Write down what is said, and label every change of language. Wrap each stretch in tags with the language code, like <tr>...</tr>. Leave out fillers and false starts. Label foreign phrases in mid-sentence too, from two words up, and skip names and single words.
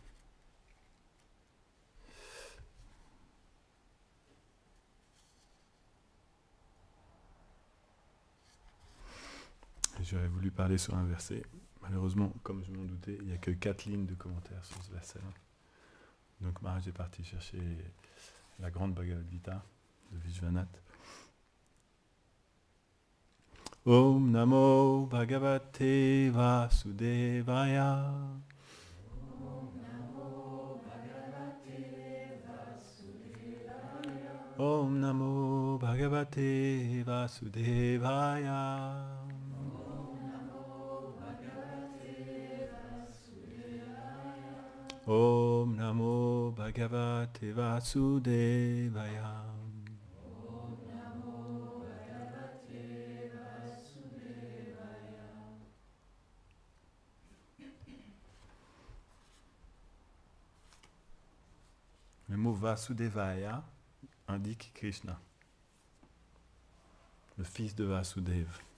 <fr>J'aurais voulu parler sur un verset. Malheureusement, comme je m'en doutais, il n'y a que 4 lignes de commentaires sur ce verset-là. Donc Maharaj est parti chercher la grande Bhagavad Gita de Vishwanath.</fr> <sa>ॐ नमो भगवते वासुदेवाय. ॐ नमो भगवते वासुदेवाय. ॐ नमो भगवते वासुदेवाय.</sa> <fr>Le mot Vasudevaya indique Krishna, le fils de Vasudeva.</fr>